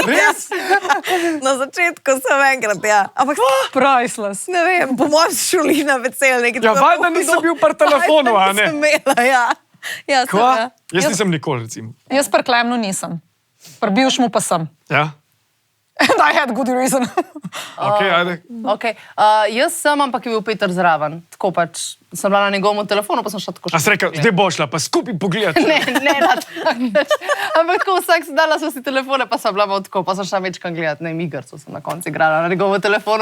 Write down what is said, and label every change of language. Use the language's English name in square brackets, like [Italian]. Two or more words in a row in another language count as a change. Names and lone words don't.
[Slovenian] Res? Na začetku sem enkrat, ja. Ampak Priceless. ne vem, po mojem šoli na vesel nekaj. Ja, valjda nisem bil pri telefonu, a ne? Sem imela, ja. Ja, sem, Kva? ja. Jaz nisem nikoli, recimo. Jaz pri Klemnu nisem. Pri bivšmu pa sem. Ja? [English] And I had good reason. [Slovenian] Ok, ajde. Okay. Jaz sem, ampak je bil Peter zraven. Tako pač sem bila na njegovem telefonu, pa sem šla tako A si rekel, zdaj bo šla, pa skupaj pogledati. Ne, na tak način. Ampak tako vsak si dala so si telefone, pa sem bila tako, pa sem šla večkrat gledati, ne, igrco sem na koncu igrala na njegovem telefonu.